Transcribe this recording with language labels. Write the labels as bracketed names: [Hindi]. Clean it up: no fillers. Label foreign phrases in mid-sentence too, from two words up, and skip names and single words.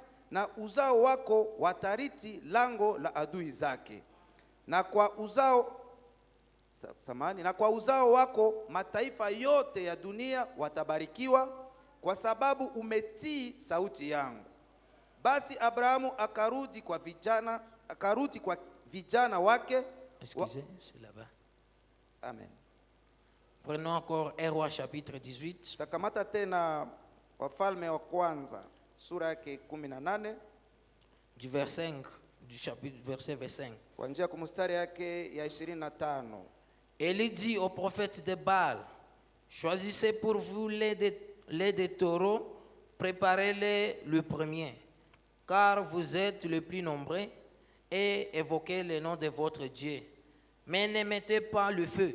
[Swahili] na uzao wako watariti lango la adui zake, na kwa uzao na kwa uzao wako mataifa yote ya dunia watabarikiwa, kwa sababu umetii sauti yangu. Basi Abrahamu akarudi kwa vijana wake. [French] Excusez, c'est là-bas. Amen. Prenons encore 1 Roi chapitre 18, [Swahili] Takamata tena Wafalme wa kwanza sura yake 18 [French] du verset 5, du chapitre, verset 25. [Swahili] kuanzia kwa mstari yake ya 25. [French] Élie dit aux prophètes de Baal, choisissez pour vous les des taureaux, préparez-les le premier, car vous êtes le plus nombreux, et évoquez le nom de votre Dieu, mais ne mettez pas le feu.